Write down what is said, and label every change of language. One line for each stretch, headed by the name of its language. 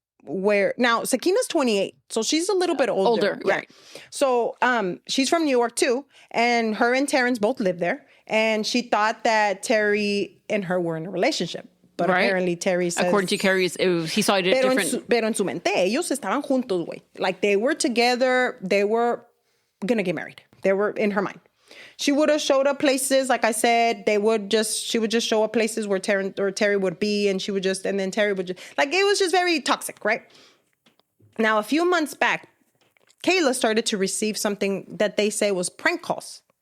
English: Now Sakina's 28, so she's a little bit older. Right. So she's from New York too, and her and Terrence both live there. And she thought that Terry and her were in a relationship, but apparently Terry says, according to Carrie, he saw it different.
Spanish: Pero en su mente, ellos estaban juntos, güey.
English: Like they were together. They were gonna get married. They were in her mind. She would have showed up places, like I said. She would just show up places where Terry would be, and then Terry would just, like, it was just very toxic, right? Now, a few months back, Kayla started to receive something that they say was prank calls.